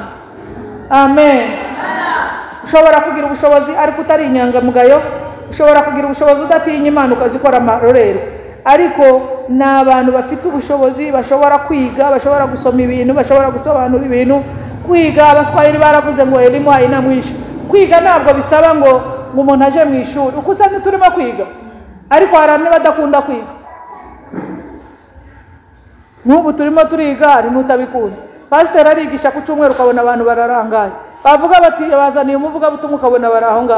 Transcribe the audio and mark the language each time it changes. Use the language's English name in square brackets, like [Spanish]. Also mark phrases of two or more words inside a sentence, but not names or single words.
[Kinyarwanda] Amen. Ushobora kugira ubushobozi ariko utari inyangamugayo, ushobora kugira ubushobozi udatinya Imana ukazikora amarorero, ariko n'abantu bafite ubushobozi bashobora kwiga, bashobora gusoma ibintu, bashobora gusobanura ibintu. Kwiga Abaswahili baravuze ngo [Swahili] elimu haina mwisho. [Kinyarwanda] Kwiga ntabwo bisaba ngo umuntu aje mu ishuri. Uko usanga turimo kwiga ariko harane badakunda kwiga. N'ubu turimo turiga hari n'utabikunda. Pastor arigisha ku cyumweru ukabona abantu bararangaye, bavuga bati bazaniye umuvuga butumwa ukabona baraho ngaho.